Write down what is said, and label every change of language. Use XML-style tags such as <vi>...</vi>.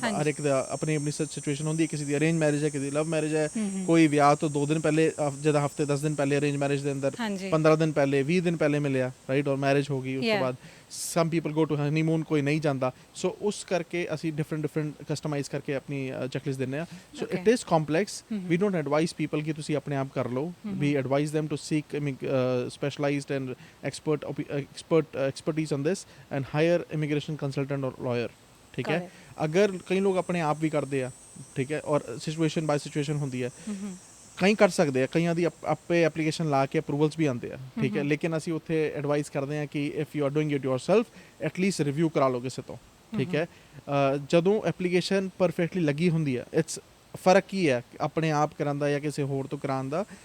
<pa>ਹਰ ਇੱਕ ਦਾ ਆਪਣੀ ਆਪਣੀ ਸਿਚੁਏਸ਼ਨ ਹੁੰਦੀ ਹੈ, ਕਿਸੇ ਦੀ ਅਰੇਂਜ ਮੈਰਿਜ ਹੈ, ਕਿਸੇ ਦੀ ਲਵ ਮੈਰਿਜ ਹੈ, ਕੋਈ ਵਿਆਹ ਤੋਂ 2 ਦਿਨ ਪਹਿਲੇ, ਜਦੋਂ ਹਫਤੇ 10 ਦਿਨ ਪਹਿਲੇ ਅਰੇਂਜ ਮੈਰਿਜ ਦੇ ਅੰਦਰ 15 ਦਿਨ ਪਹਿਲੇ 20 ਦਿਨ ਪਹਿਲੇ ਮਿਲਿਆ, ਰਾਈਟ, ਔਰ ਮੈਰਿਜ ਹੋ ਗਈ। ਉਸ ਤੋਂ ਬਾਅਦ</pa> <en>some people go to honeymoon,</en> <pa>ਕੋਈ ਨਹੀਂ ਜਾਂਦਾ। ਸੋ ਉਸ ਕਰਕੇ ਅਸੀਂ ਡਿਫਰੈਂਟ ਕਸਟਮਾਈਜ਼ ਕਰਕੇ ਆਪਣੀ ਚੈੱਕਲਿਸਟ ਦਿੰਦੇ ਹਾਂ।</pa> <en>So it is complex. We don't advise people</en> <pa>ਕਿ ਤੁਸੀਂ ਆਪਣੇ ਆਪ ਕਰ ਲਓ।</pa> <en>We advise them to seek specialized and expertise on this and hire immigration consultant or lawyer।</en> <hi>ठीक है, अगर कई लोग अपने आप भी करते हैं, ठीक है, और</hi> <en>situation by situation</en> <pa>ਹੁੰਦੀ ਹੈ। ਕਈ ਕਰ ਸਕਦੇ ਆ, ਕਈਆਂ ਦੀ ਆਪੇ ਐਪਲੀਕੇਸ਼ਨ ਲਾ ਕੇ ਅਪਰੂਵਲਸ ਵੀ ਆਉਂਦੇ ਆ, ਠੀਕ ਹੈ, ਲੇਕਿਨ ਅਸੀਂ ਉੱਥੇ ਐਡਵਾਈਸ ਕਰਦੇ ਹਾਂ ਕਿ</pa> <en>if you are doing it yourself,</en> <pa>at least review ਕਰਾ ਲਓ ਕਿਸੇ ਤੋਂ, ਠੀਕ ਹੈ। ਜਦੋਂ ਐਪਲੀਕੇਸ਼ਨ ਪਰਫੈਕਟਲੀ ਲੱਗੀ ਹੁੰਦੀ ਹੈ, ਇਟਸ ਫਰਕ ਕੀ ਹੈ ਆਪਣੇ ਆਪ ਕਰਾਉਣ ਦਾ ਜਾਂ ਕਿਸੇ ਹੋਰ ਤੋਂ ਕਰਾਉਣ ਦਾ?</pa>